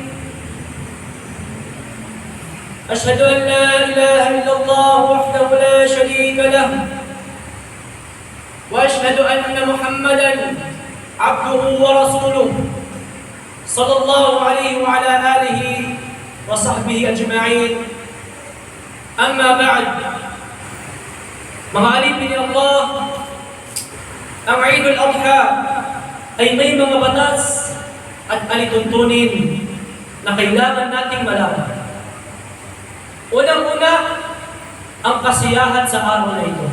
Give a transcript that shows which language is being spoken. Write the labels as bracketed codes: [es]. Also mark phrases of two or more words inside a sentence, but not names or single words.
[ar] أشهد أن لا إله إلا الله وحده لا شريك له وأشهد أن محمدًا عبده ورسوله صلى الله عليه وعلى آله وصحبه أجمعين. أما بعد، [tl] mga alipin ni Allah, ang Eid al-Adha ay may mga batas at alituntunin na kailangan nating malaman. Unang-una, ang kasiyahan sa araw na ito.